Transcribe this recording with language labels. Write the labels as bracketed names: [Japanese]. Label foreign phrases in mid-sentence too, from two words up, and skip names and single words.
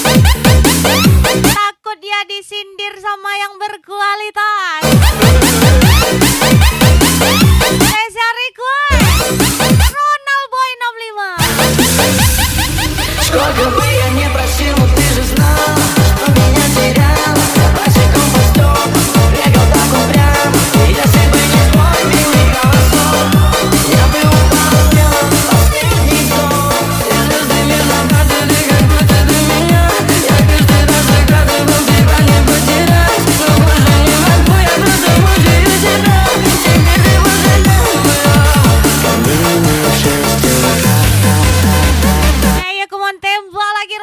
[Indonesian] Takut dia disindir sama yang berkualitas. Spesial request, Ronald Boy 65. [Russian] Сколько бы я не просил, но ты же знал, что меня терял. Босиком по стёклам, бегал так упрямо. И если бы не твой милый голосок, я бы упал, сделал последний вдох. И звезды мир наблюдали, как будто для меня. Я каждый раз загадывал, тебя не потерять. Но больше не могу я просто мучаю тебя. Теперь ты возле меня. Камине в 6 утра. [Indonesian] Ayo [English] come on [Indonesian] tembak